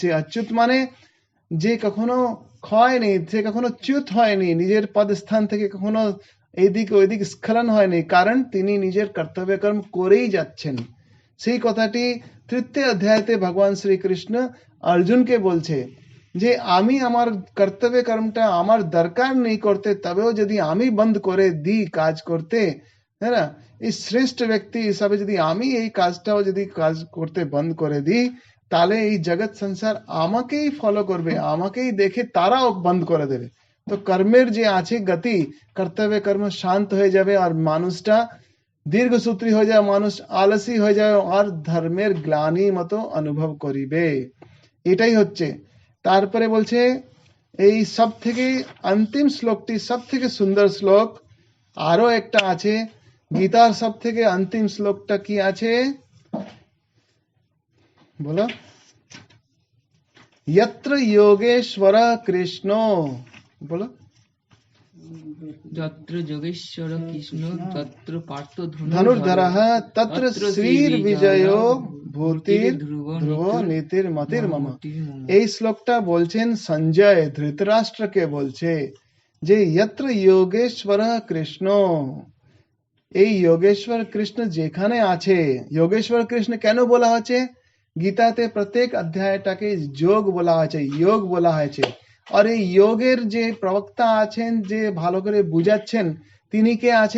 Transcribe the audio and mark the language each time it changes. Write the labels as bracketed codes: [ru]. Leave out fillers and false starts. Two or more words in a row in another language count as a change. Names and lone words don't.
[bn] অচ্যুত মানে যে কখনো ক্ষয়নি, সে কখনো চ্যুত হয়নি, নিজের পদস্থান থেকে কখনো এইদিক ওইদিক স্খলন হয়নি, কারণ তিনি নিজের কর্তব্য কর্ম করেই যাচ্ছেন। সেই কথাটি তৃতীয় অধ্যায়তে ভগবান শ্রীকৃষ্ণ অর্জুনকে বলছে যে আমি আমার কর্তব্য কর্মটা আমার দরকার নেই করতে, তবেও যদি আমি বন্ধ করে দিই কাজ করতে, [hi] है ना, [bn] এই শ্রেষ্ঠ ব্যক্তি হিসাবে যদি আমি এই কাজটাও যদি কাজ করতে বন্ধ করে দিই, তাহলে এই জগৎ সংসার আমাকেই ফলো করবে, আমাকেই দেখে তারাও বন্ধ করে দেবে। তো কর্মের যে আছে গতি, কর্তব্য কর্ম শান্ত হয়ে যাবে আর মানুষটা দীর্ঘসূত্রী হয়ে যায়, মানুষ আলসী হয়ে যায় আর ধর্মের গ্লানি মতো অনুভব করিবে। এটাই হচ্ছে। তারপরে বলছে এই সব থেকে অন্তিম শ্লোকটি সব থেকে সুন্দর শ্লোক। আরো একটা আছে গীতার সব থেকে অন্তিম শ্লোকটা কি আছে বলো? [sa] यत्र योगेश्वर कृष्ण, बोलो। যত্র যোগেশ্বর কৃষ্ণ তত্র পার্থ धनुर्धरः तत्र শ্রীর্বিজয়ো ভূতির ধ্রুব ধ্রুব নীতির মতির মম। [bn] এই শ্লোকটা বলছেন সঞ্জয় ধৃতরাষ্ট্রকে বলছে যে [sa] यत्र योगेश्वर [bn] কৃষ্ণ, এই যোগেশ্বর কৃষ্ণ যেখানে আছে। যোগেশ্বর কৃষ্ণ কেন বলা হচ্ছে? গীতাতে প্রত্যেক অধ্যায়টাকে যোগ বলা হয়েছে, যোগ বলা হয়েছে। আর এই যোগের যে প্রবক্তা আছেন, যে ভালো করে বুঝাচ্ছেন, তিনি কে আছেন?